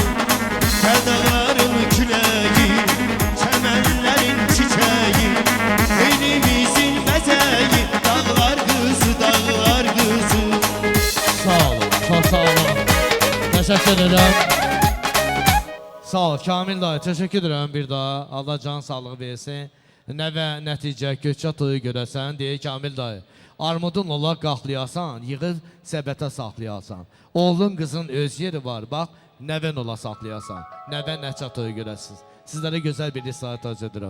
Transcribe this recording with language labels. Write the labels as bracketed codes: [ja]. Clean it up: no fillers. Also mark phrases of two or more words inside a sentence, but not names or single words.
[tr] Gel dağların küleği, çemenlerin çiçeği, elimizin bezeyi, dağlar kızı, dağlar kızı. Sağ olun, çok sağ olun. Teşekkür ederim. Sağ ol Kamil dayı, teşekkür ederim bir daha. Allah can sağlığı versin. [az] Nəvə nəticə köçə toyu görəsən, deyir Kamil dayı. Armudun ola qaxlayasan, yığıb səbətə saxlayasan. Oğlun qızın öz yeri var, bax, nəvən ola saxlayasan. Nəvə nəçə toyu görəsiniz. Sizlərə gözəl bir isayət arz edirəm.